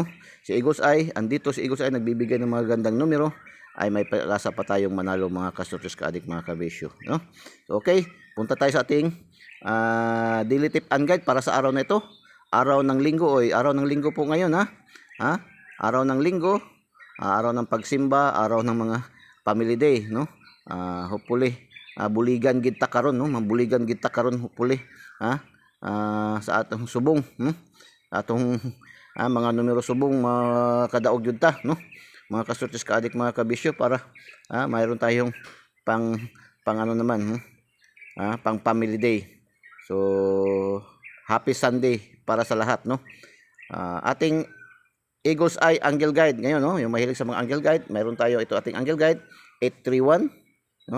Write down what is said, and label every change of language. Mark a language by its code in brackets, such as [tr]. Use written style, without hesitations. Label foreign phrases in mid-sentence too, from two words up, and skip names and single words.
[tl] Si Eagles Eye, andito si Eagles Eye nagbibigay ng mga gandang numero, ay may pag-asa pa tayong manalo, mga kasutis kaadik, mga kabisyo, no? So, okay, punta tayo sa ating [en] daily tip and guide [tl] para sa araw na ito. Araw ng linggo, araw ng linggo po ngayon, araw ng linggo, araw ng pagsimba, araw ng mga [en] family day, [tl] no? [hil] Hopefully buligan gid ta karon, no? Mabuligan gid ta karon, hopefully, sa atong subong, atong mga numero subong makadaog jud ta, no? [tl] Mga kasutis kaadik, mga kabisyo, para mayroon tayong pang ano naman, pang [en] family day. So happy Sunday [tl] para sa lahat, no? Ating Eagles Eye Angle Guide ngayon, no? Yung mahilig sa mga Angle Guide, mayroon tayo ito ating Angle Guide 831, no?